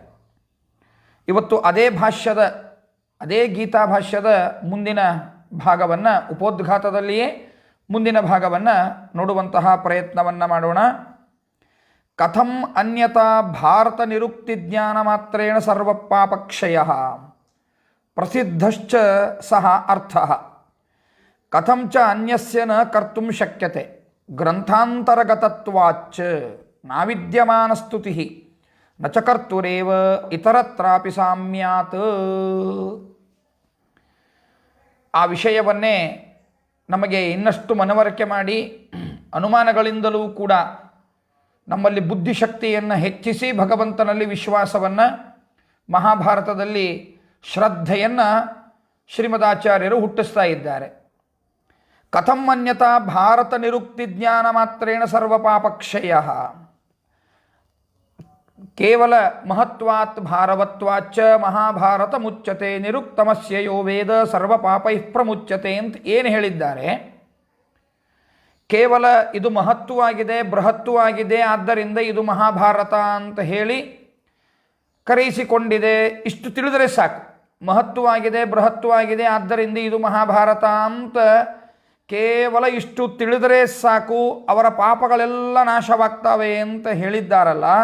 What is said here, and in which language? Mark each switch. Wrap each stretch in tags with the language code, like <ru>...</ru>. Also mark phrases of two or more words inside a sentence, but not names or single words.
<kn>ಇವತ್ತು ಅದೇ ಗೀತಾ ಭಾಷ್ಯದ ಮುಂದಿನ ಭಾಗವನ್ನು, ಉಪೋದ್ಘಾತದಲ್ಲಿಯೇ ಮುಂದಿನ ಭಾಗವನ್ನು ನೋಡುವಂತಹ ಪ್ರಯತ್ನವನ್ನು ಮಾಡೋಣ.</kn> <sa>ಕಥಂ ಅನ್ಯತಾ ಭಾರತ ನಿರುಕ್ತಿ ಜ್ಞಾನ ಮಾತ್ರೇಣ ಸರ್ವ ಪಾಪಕ್ಷಯ ಪ್ರಸಿದ್ಧಶ್ಚ ಸಹ ಅರ್ಥಃ ಕಥಂ ಚ ಅನ್ಯಸ್ಯ ನ ಕರ್ತುಂ ಶಕ್ಯತೆ ಗ್ರಂಥಾಂತರಗತತ್ವಾಚ್ಚ ನಾವಿದ್ಯಮಾನಸ್ತುತಿ ನ ಚ ಕರ್ತುರೇವ ಇತರತ್ರಾಪಿ ಸಾಮ್ಯಾತ್.</sa> <kn>ಆ ವಿಷಯವನ್ನೇ ನಮಗೆ ಇನ್ನಷ್ಟು ಮನವರಿಕೆ ಮಾಡಿ ಅನುಮಾನಗಳಿಂದಲೂ ಕೂಡ ನಮ್ಮಲ್ಲಿ ಬುದ್ಧಿಶಕ್ತಿಯನ್ನು ಹೆಚ್ಚಿಸಿ ಭಗವಂತನಲ್ಲಿ ವಿಶ್ವಾಸವನ್ನು, ಮಹಾಭಾರತದಲ್ಲಿ ಶ್ರದ್ಧೆಯನ್ನು ಶ್ರೀಮದಾಚಾರ್ಯರು ಹುಟ್ಟಿಸ್ತಾ ಇದ್ದಾರೆ.</kn> <sa>ಕಥಂ ಅನ್ಯತಾ ಭಾರತ ನಿರುಕ್ತಿ ಜ್ಞಾನ ಮಾತ್ರೇಣ ಸರ್ವ ಪಾಪಕ್ಷಯ ಕೇವಲ ಮಹತ್ವಾತ್ ಭಾರವತ್ವಾಚ್ಚ ಮಹಾಭಾರತ ಮುಚ್ಚತೆ ನಿರುಕ್ತಮಸ್ಯ ಯೋ ವೇದ ಸರ್ವ ಪಾಪೈಃ ಪ್ರಮುಚ್ಯತೆ</sa> <kn>ಅಂತ ಏನು ಹೇಳಿದ್ದಾರೆ. ಕೇವಲ ಇದು ಮಹತ್ವವಾಗಿದೆ, ಬೃಹತ್ವವಾಗಿದೆ, ಆದ್ದರಿಂದ ಇದು ಮಹಾಭಾರತ ಅಂತ ಹೇಳಿ ಕರೆಯಿಸಿಕೊಂಡಿದೆ, ಇಷ್ಟು ತಿಳಿದರೆ ಸಾಕು. ಮಹತ್ವವಾಗಿದೆ, ಬೃಹತ್ವವಾಗಿದೆ, ಆದ್ದರಿಂದ ಇದು ಮಹಾಭಾರತ ಅಂತ ಕೇವಲ ಇಷ್ಟು ತಿಳಿದರೆ ಸಾಕು, ಅವರ ಪಾಪಗಳೆಲ್ಲ ನಾಶವಾಗ್ತವೆ ಅಂತ ಹೇಳಿದ್ದಾರಲ್ಲ.</kn>